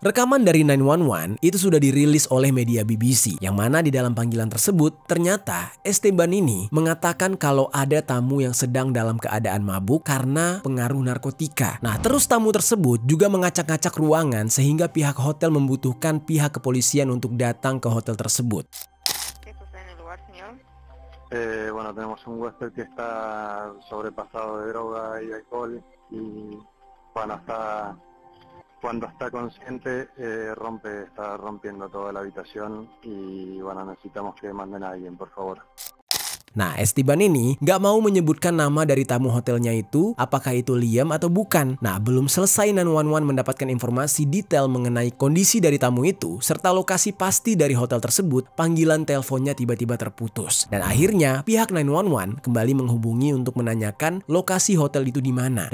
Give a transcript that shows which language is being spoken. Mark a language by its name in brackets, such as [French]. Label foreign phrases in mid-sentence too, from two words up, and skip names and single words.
[Indonesian] Rekaman dari 911 itu sudah dirilis oleh media BBC, yang mana di dalam panggilan tersebut ternyata Esteban ini mengatakan kalau ada tamu yang sedang dalam keadaan mabuk karena pengaruh narkotika. Nah, terus tamu tersebut juga mengacak-ngacak ruangan sehingga pihak hotel membutuhkan pihak kepolisian untuk datang ke hotel tersebut. [Spanish] Bueno, tenemos un huésped que está sobrepasado de droga y alcohol y cuando está consciente está rompiendo toda la habitación y bueno, necesitamos que manden a alguien, por favor. [Indonesian] Nah, Esteban ini nggak mau menyebutkan nama dari tamu hotelnya itu, apakah itu Liam atau bukan. Nah, belum selesai 911 mendapatkan informasi detail mengenai kondisi dari tamu itu, serta lokasi pasti dari hotel tersebut, panggilan teleponnya tiba-tiba terputus. Dan akhirnya, pihak 911 kembali menghubungi untuk menanyakan lokasi hotel itu di mana.